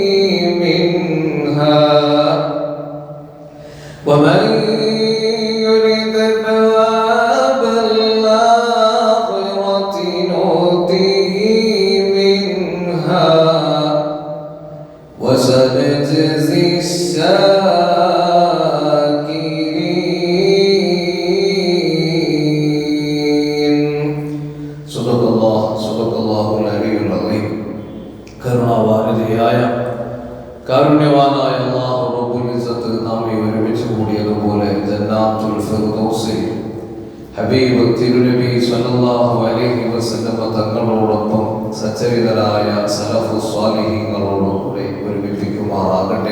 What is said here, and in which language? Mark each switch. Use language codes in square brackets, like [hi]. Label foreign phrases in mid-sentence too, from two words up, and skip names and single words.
[ar] منها ومن يرد ثواب الآخرة نؤته منها وسنجزي الشاكرين. صدق الله العلي العظيم. [ml] കരുണാവാരിധിയായ കാരുണ്യവാനായ അല്ലാഹു [ar] رب العزة [ml] നാം ഒരുമിച്ച് കൂടിയതുപോലെ [ar] جنات الفردوس [ml] ഹബീബ് തിരുനബി [ar] صلى الله عليه وسلم [ml] തങ്ങളോടൊപ്പം സച്ചരിതരായ സലഫു സ്വാലിഹീങ്ങളോടുകൂടെ ഒരുമിപ്പിക്കുമാറാകട്ടെ.